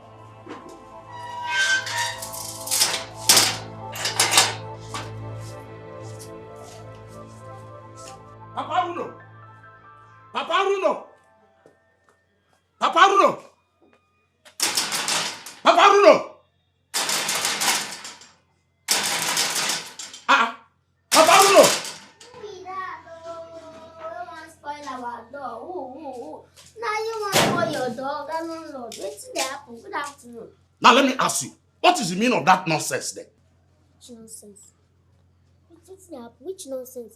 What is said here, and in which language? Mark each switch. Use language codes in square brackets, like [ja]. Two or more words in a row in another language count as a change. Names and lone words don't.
[en] Papa Bruno! Papa Bruno! Papa Bruno! Papa Bruno! Papa Bruno! Now you want to call your dog and unload. What's the happen? Good afternoon. Now let me ask you, what is the meaning of that nonsense then? Which nonsense? What's the happen? Which nonsense?